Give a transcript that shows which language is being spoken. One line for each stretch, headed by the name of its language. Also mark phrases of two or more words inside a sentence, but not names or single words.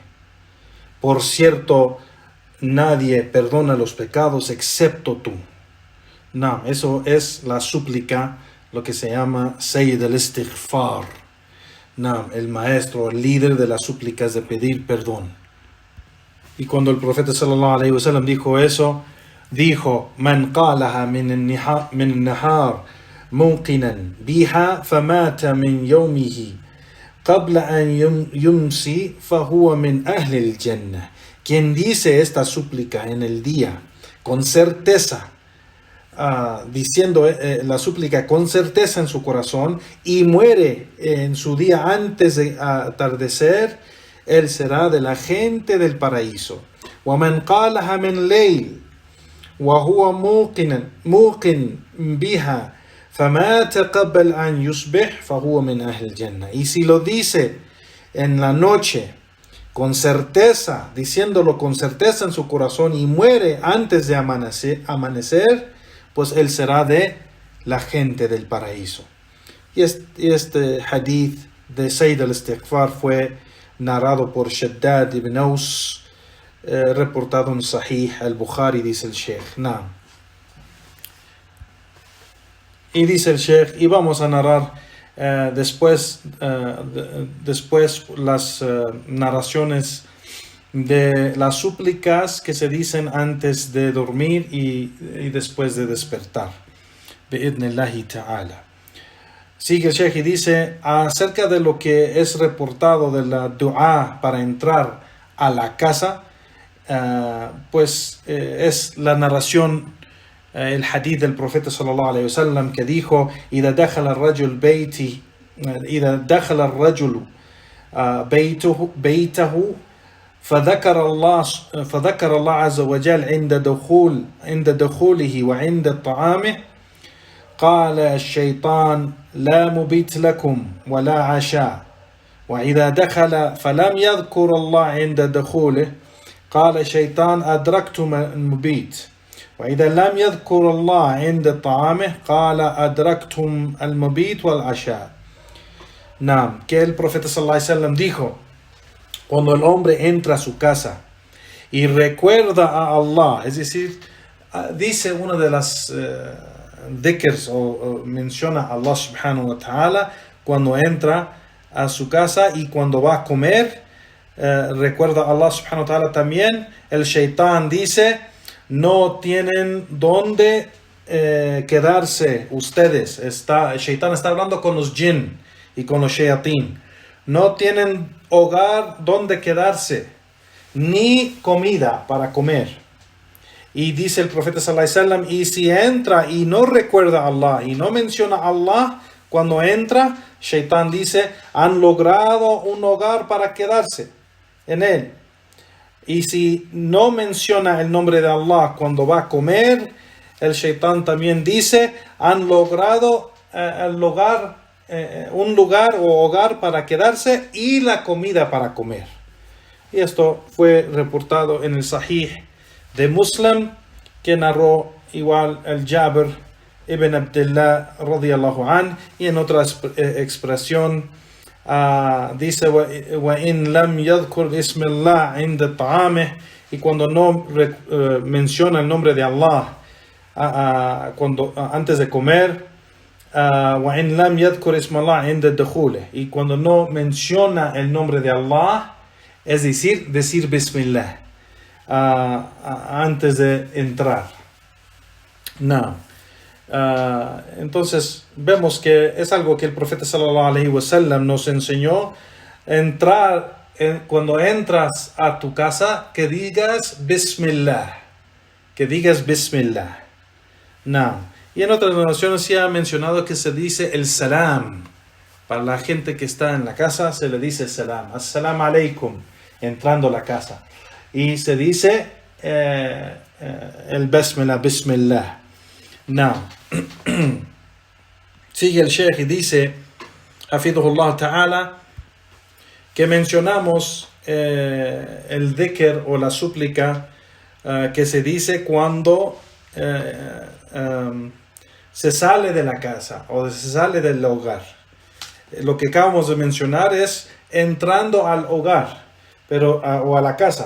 Spanish: Por cierto, nadie perdona los pecados excepto tú. No, eso es la súplica, lo que se llama Sayyid al-Istighfar. No, el maestro, el líder de las súplicas de pedir perdón. Y cuando el profeta
Arabic: صلى الله عليه وسلم
Spanish: dijo eso, dijo:
Arabic: من قالها من النهار موقنا بها فمات من يومه قبل أن يمسي فهو من أهل الجنة.
Spanish: Quien dice esta súplica en el día con certeza, diciendo la súplica con certeza en su corazón, y muere en su día antes de atardecer, él será de la gente del paraíso.
Arabic: وَمَنْ قَالَهَا مِنْ لَيْلٍ وَهُوَ مُوقِنٌ بِهَا فَمَاتَ قَبْلَ أَنْ يُصْبِحْ فَهُوَ مِنْ أَهْلِ الْجَنَّةِ.
Spanish: Y si lo dice en la noche con certeza, diciéndolo con certeza en su corazón, y muere antes de amanecer, pues él será de la gente del paraíso. Y este hadith de Sayyid al-Istighfar fue narrado por Shaddad ibn Aus, reportado en Sahih al-Bukhari, dice el Sheikh. Y dice el Sheikh, y vamos a narrar después las narraciones de las súplicas que se dicen antes de dormir y después de despertar.
Arabic: بإذن الله تعالى.
Spanish: Sigue el Sheikh y dice acerca de lo que es reportado de la dua para entrar a la casa, es la narración, el hadith del profeta
Arabic: صلى الله عليه وسلم
Spanish: que dijo:
Arabic: إذا دخل الرجل بيته فذكر الله عز وجل عند دخوله وعند طعامه قال الشيطان لا مبيت لكم ولا عشاء، وإذا دخل فلم يذكر الله عند دخوله قال الشيطان أدركتم المبيت، وإذا لم يذكر الله عند طعامه قال أدركتم المبيت والعشاء.
Spanish: Naam, que el profeta
Arabic: صلى الله عليه وسلم
Spanish: dijo: cuando el hombre entra a su casa y recuerda a Allah, es decir, dice una de las dhikrs o menciona a Allah
Arabic: سبحانه وتعالى
Spanish: cuando entra a su casa y cuando va a comer, recuerda a Allah
Arabic: سبحانه وتعالى
Spanish: también. El shaitán dice: no tienen dónde quedarse ustedes. El shaitán está hablando con los jinn y con los shayatín. No tienen hogar donde quedarse, ni comida para comer. Y dice el profeta
Arabic: صلى الله عليه وسلم:
Spanish: y si entra y no recuerda a Allah y no menciona a Allah cuando entra, Shaitán dice: han logrado un hogar para quedarse en él. Y si no menciona el nombre de Allah cuando va a comer, el Shaitán también dice: han logrado un lugar o hogar para quedarse y la comida para comer. Y esto fue reportado en el Sahih de Muslim, que narró igual el Jabir ibn Abdullah
Arabic: رضي الله عن,
Spanish: y en otra expresión dice:
Arabic: وإن لم يذكر اسم الله عند طعامه,
Spanish: y cuando no menciona el nombre de Allah antes de comer,
Arabic: وإن لم يذكر اسم الله عند دخوله,
Spanish: y cuando no menciona el nombre de Allah, es decir Bismillah antes de entrar. No. Entonces vemos que es algo que el profeta
Arabic: صلى الله عليه وسلم
Spanish: nos enseñó: cuando entras a tu casa, que digas Bismillah, No. Y en otras narraciones se ha mencionado que se dice el salam. Para la gente que está en la casa se le dice salam.
Arabic: السلام عليكم,
Spanish: entrando a la casa. Y se dice el Bismillah. No. Sigue el Sheikh y dice,
Arabic: حفظه الله تعالى,
Spanish: que mencionamos el dhikr o la súplica que se dice cuando se sale de la casa o se sale del hogar. Lo que acabamos de mencionar es entrando al hogar o a la casa.